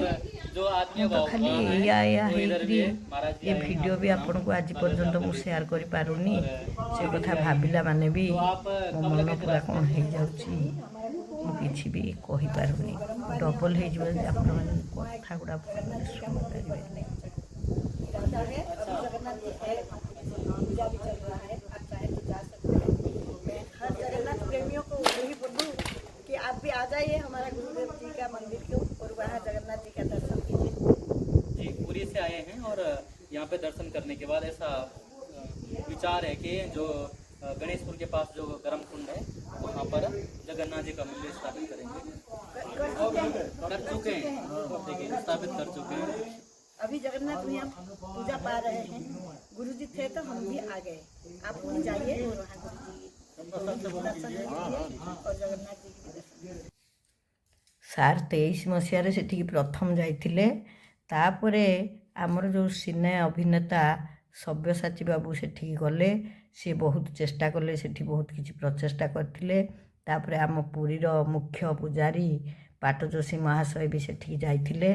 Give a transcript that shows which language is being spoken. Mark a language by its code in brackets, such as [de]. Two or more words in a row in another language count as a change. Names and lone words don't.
[or] ମୁଁ ତ ଖାଲି ଏଇଆ ହେଇକରି ଏ ଭିଡ଼ିଓ ବି ଆପଣଙ୍କୁ ଆଜି ପର୍ଯ୍ୟନ୍ତ ମୁଁ ସେୟାର କରିପାରୁନି। ସେ କଥା ଭାବିଲା ମାନେ ବି ମୋ ମନ ପୁରା କ'ଣ ହେଇଯାଉଛି। ମୁଁ କିଛି ବି କହିପାରୁନି। ଡବଲ ହେଇଯିବ ଯଦି ଆପଣମାନେ କଥା ଗୁଡ଼ା ଭଲରେ ଶୁଣିପାରିବେନି। [hi] हर जगन्नाथ प्रेमियों को यही बोलूँ कि आप भी आ जाइए हमारा गुरुदेव जी का मंदिर को और वहाँ जगन्नाथ जी का दर्शन कीजिए। जी पुरी से आए हैं और यहाँ पे दर्शन करने के बाद ऐसा विचार है कि जो गणेशपुर के पास जो गर्म कुंड है वहाँ पर जगन्नाथ जी का मंदिर स्थापित करेंगे। कर चुके हैं, देखिए स्थापित कर चुके हैं। अभी जगन्नाथ भैया पूजा पा रहे हैं। गुरु जी थे तो हम भी आ गए। आप वहीं जाइए और वहाँ गुरु जी दर्शन लीजिए और जगन्नाथ जी की भी दर्शन। [or] ସାର୍ 23 ମସିହାରେ ସେଠିକି ପ୍ରଥମ ଯାଇଥିଲେ। ତାପରେ ଆମର ଯେଉଁ ସିନେ ଅଭିନେତା ସବ୍ୟସାଚୀ ବାବୁ ସେଠିକି ଗଲେ। ସେ ବହୁତ ଚେଷ୍ଟା କଲେ, ସେଠି ବହୁତ କିଛି ପ୍ରଚେଷ୍ଟା କରିଥିଲେ। ତାପରେ ଆମ ପୁରୀର ମୁଖ୍ୟ ପୂଜାରୀ ପାଟଯୋଶୀ ମହାଶୟ ବି ସେଠିକି ଯାଇଥିଲେ।